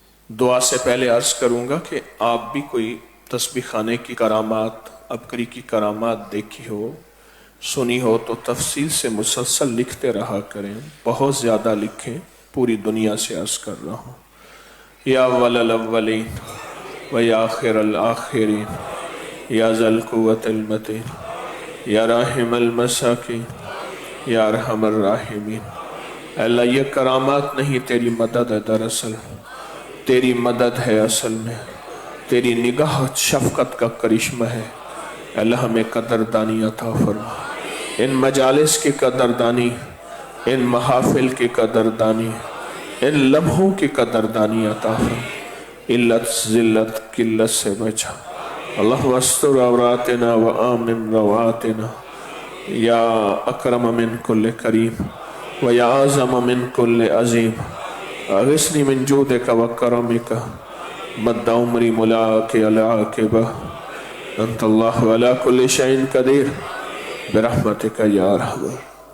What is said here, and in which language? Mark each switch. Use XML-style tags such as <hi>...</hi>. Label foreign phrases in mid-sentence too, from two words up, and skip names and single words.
<ur>دعا سے پہلے عرض کروں گا کہ آپ بھی کوئی تسبیح خانے کی کرامات، عبقری کی کرامات دیکھی ہو، سنی ہو تو تفصیل سے مسلسل لکھتے رہا کریں، بہت زیادہ لکھیں، پوری دنیا سے عرض کر رہا ہوں۔</ur> <ar>یا اول الاولین و یا آخر الآخرین یا ذا القوة المتین یا راحم المساکین یا ارحم الراحمین۔</ar> <ur>اے اللہ یہ کرامات نہیں، تیری مدد ہے، دراصل تیری مدد ہے، اصل میں تیری نگاہ شفقت کا کرشمہ ہے۔ اے اللہ ہمیں قدردانی عطا فرما، ان مجالس کی قدردانی، ان محافل کی قدردانی، ان لمحوں کی قدردانی عطا فرما، علت ذلت قلت سے بچا۔</ur> <ar>اللہم استر عوراتنا و آمن رواتنا یا اکرم من کل کریم و یا اعظم من کل عظیم، اغثنی من جودک و کرمک مد عمری ملاک العاقبہ، انت اللہ علی کل شیء قدیر برحمتک یا ارحم۔</ar>